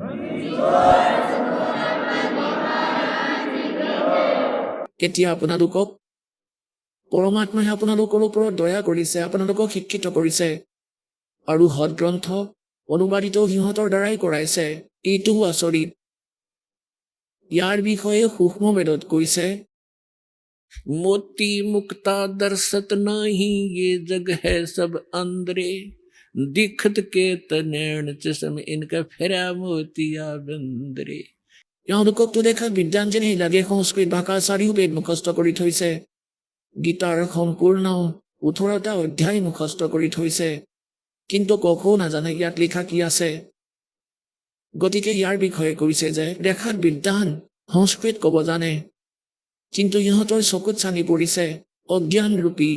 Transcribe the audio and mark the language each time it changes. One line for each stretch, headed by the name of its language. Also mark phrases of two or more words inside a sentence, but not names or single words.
Assamese: এতিয়া আপোনালোকক পৰমাত্মাই আপোনালোকৰ ওপৰত দয়া কৰিছে, আপোনালোকক শিক্ষিত কৰিছে, আৰু সদগ্ৰন্থ অনুবাদিত সিহঁতৰ দ্বাৰাই কৰাইছে। এইটোও আচৰিত। ইয়াৰ বিষয়ে সূক্ষ্ম বেদত কৈছে,
Hindi: मोती मुक्ता दर्शत नहीं, ये जग है सब अंदरे, दिखत के तनैण चश्म इनका फेरा मोतिया बंदरे।
Assamese: তেওঁলোককতো দেখাত বিদ্যান যেনেই লাগে। সংস্কৃত ভাষা চাৰিও বেদ মুখস্থ কৰি থৈছে। গীতাৰ সম্পূৰ্ণ 18টা অধ্যায় মুখস্থ কৰি থৈছে, কিন্তু ককো নাজানে ইয়াত লিখা কি আছে। গতিকে ইয়াৰ বিষয়ে কৈছে যে দেখাত বিদ্যান, সংস্কৃত ক'ব জানে, কিন্তু ইহঁতৰ চকুত চানি পৰিছে অজ্ঞান ৰূপী।